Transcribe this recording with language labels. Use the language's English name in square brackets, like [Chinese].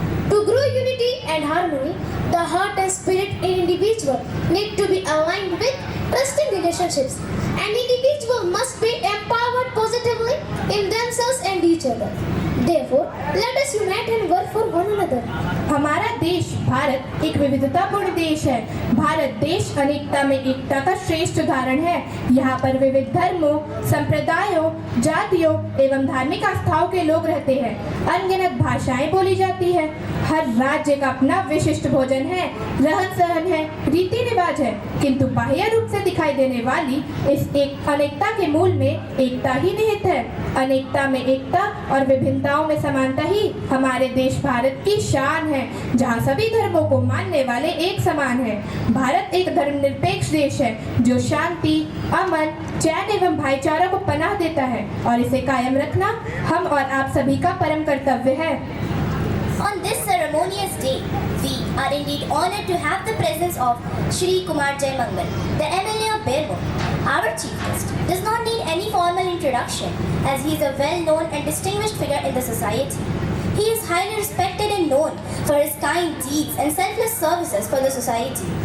[English] To grow unity and harmony, the heart and spirit in individual need to be aligned with trusting relationships, and individual must be empowered positively in themselves and each other. Therefore, let us unite and work for one another. [Hindi] हमारा देश भारत एक विविधतापूर्ण देश है। भारत देश अनेकता में एकता का श्रेष्ठ उदाहरण है। यहाँ पर विविध धर्मों, संप्रदायों, जातियों एवं धार्मिक आस्थाओं के लोग रहते हैं। अनगिनत भाषाएं बोली जाती है। हर राज्य का अपना विशिष्ट भोजन है, रहन सहन है, रीति रिवाज है, किंतु बाह्य रूप से दिखाई देने वाली इस एक अनेकता के मूल में एकता ही निहित है। अनेकता में एकता और विभिन्नताओं में समानता ही हमारे देश भारत की शान है, जहाँ सभी धर्मों को मानने वाले एक समान है। भारत एक धर्मनिरपेक्ष देश है जो शांति, अमन, चैन एवं भाईचारा को पनाह देता है और इसे कायम रखना हम और आप सभी का परम कर्तव्य है। [English] On this ceremonious day, we are indeed honored to have the presence of Shri Kumar Jaimangal, the MLA of Belmo. Our chief guest does not need any formal introduction as he is a well-known and distinguished figure in the society. He is highly respected and known for his kind deeds and selfless services for the society.